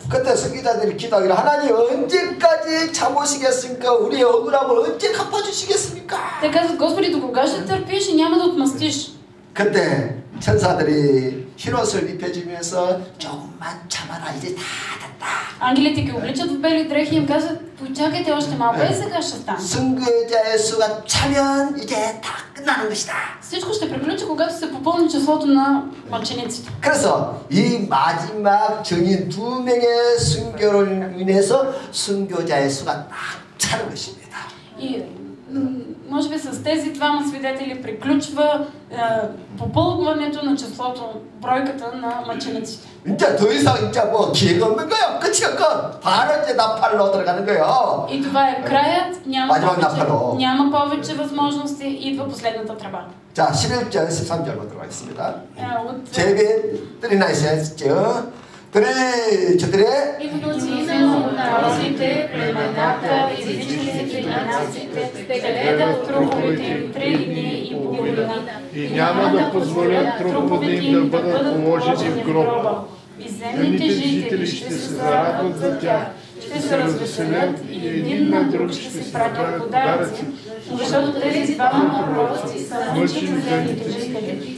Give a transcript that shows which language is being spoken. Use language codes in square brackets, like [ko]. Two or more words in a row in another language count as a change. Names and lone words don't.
[ko] 그때 순교자들이 기도하기를 하나님 언제까지 참으시겠습니까? 우리의 억울함을 언제 갚아주시겠습니까? [bg] Те казват, Господи, до кога ще търпиш и няма да отмъстиш? [ko] 그때 천사들이 흰옷을 입혀주면서 조금만 참아라 이제 다 됐다. [bg] Ангелите ги обличат в бели дрехи и им казват, почакайте още малко и сега ще стане. [ko] 순교자의 수가 차면 이제 다 끝나는 것이다. [bg] Всичко ще приключи, когато се попълни числото на мъчениците. [ko] 그래서 이 마지막 증인 2명의 순교를 인해서 순교자의 수가 딱 차는 것입니다. [bg] И може би с тези двама свидетели приключва попълването на числото, бройката на мъчениците. [ko] 이제 더 이상 이제 뭐 기회가 없는 거예요. 끝이야 끝. 바로 이제 나팔로 들어가는 거예요. [bg] И това е краят, [ko] 마지막 [bg] няма повече възможности, идва последната тръба. [ko] 자, 11절, 13절로 들어가겠습니다. [bg] От 제비 뜨리나이스 했죠. 4 И мнозина от народите, племената, езичниците и нациите ще гледат труповете им 3 дни и половина. И няма да позволят труповете им да бъдат положени в гроба. И земните жители ще се зарадват за тях, ще се развеселят и един на друг ще се пратят подаръци, защото тези двама пророци са мъчили земните жители.